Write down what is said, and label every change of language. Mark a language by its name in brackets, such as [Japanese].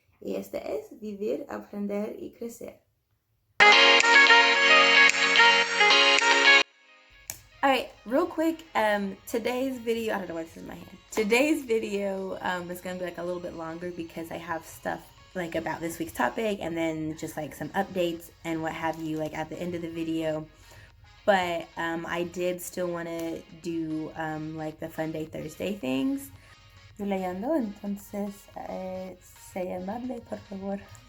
[Spanish] Y este es vivir, aprender y crecer. [English] Alright, real quick, today's video, I don't know why this is in my hand. Today's video is going to be like a little bit longer because I have stuff like about this week's topic and then just like some updates and what have you like at the end of the video. But I did still want to do like the Fun Day Thursday things. [Spanish] Estoy leyendo, entonces sé amable, por favor.